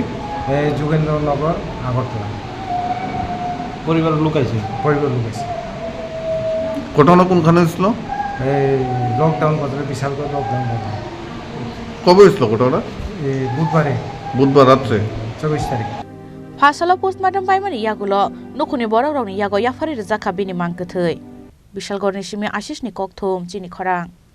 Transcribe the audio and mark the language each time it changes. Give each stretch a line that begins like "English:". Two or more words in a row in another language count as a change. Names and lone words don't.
Bangla: এই যোগেন্দ্রনগর আগরতলা পরিবারের লোক আছে ঘটনা কোনখানে হয়েছিল এই লকডাউন বাজারে বিশালগড় লকডাউন বাজার কবে হয়েছিল ঘটনা এই বুধবার রাত্রে 24 তারিখ
Kok Borok: Phasala postmortem paimani Yakulo nukhuni borok rokni yago yafari rwjakha bini Mangkwthowi Bishalgarhni simi Ashishni kokthum Chini Khorang